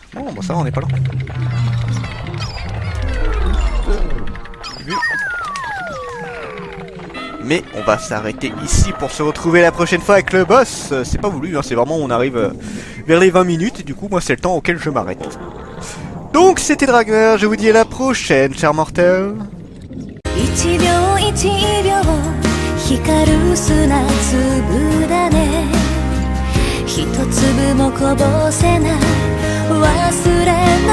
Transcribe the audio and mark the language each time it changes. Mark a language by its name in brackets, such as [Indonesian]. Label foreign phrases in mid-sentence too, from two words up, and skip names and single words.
[French] Bon, bah ça va, on est pas loin. Mais on va s'arrêter ici pour se retrouver la prochaine fois avec le boss. C'est pas voulu, hein, c'est vraiment on arrive vers les 20 minutes et du coup moi c'est le temps auquel je m'arrête. Donc c'était Dragner, je vous dis à la prochaine, chers mortels. [Japanese] 光る砂粒だね一粒もこぼせない忘れ